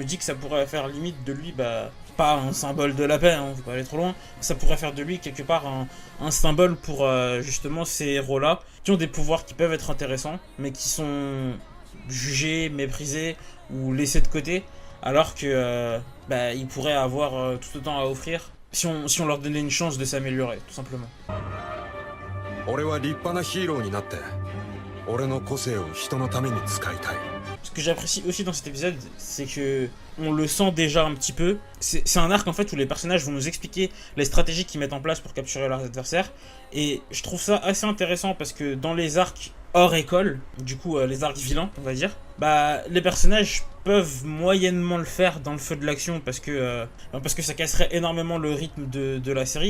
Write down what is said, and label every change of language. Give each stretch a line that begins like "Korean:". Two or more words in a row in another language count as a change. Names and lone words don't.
French: dis que ça pourrait faire limite de lui, pas un symbole de la paix, hein, faut pas aller trop loin, ça pourrait faire de lui quelque part un symbole pour justement ces héros-là, qui ont des pouvoirs qui peuvent être intéressants, mais qui sont jugés, méprisés ou laissés de côté, alors que ils pourraient avoir tout autant à offrir si on leur donnait une chance de s'améliorer, tout simplement.
Japanese: 俺は立派なヒーローになって俺の個性を人のために使いたい。
French: Ce que j'apprécie aussi dans cet épisode, c'est que on le sent déjà un petit peu. C'est un arc en fait où les personnages vont nous expliquer les stratégies qu'ils mettent en place pour capturer leurs adversaires. Et je trouve ça assez intéressant parce que dans les arcs hors école, du coup les arcs vilains on va dire, les personnages peuvent moyennement le faire dans le feu de l'action parce que ça casserait énormément le rythme de la série.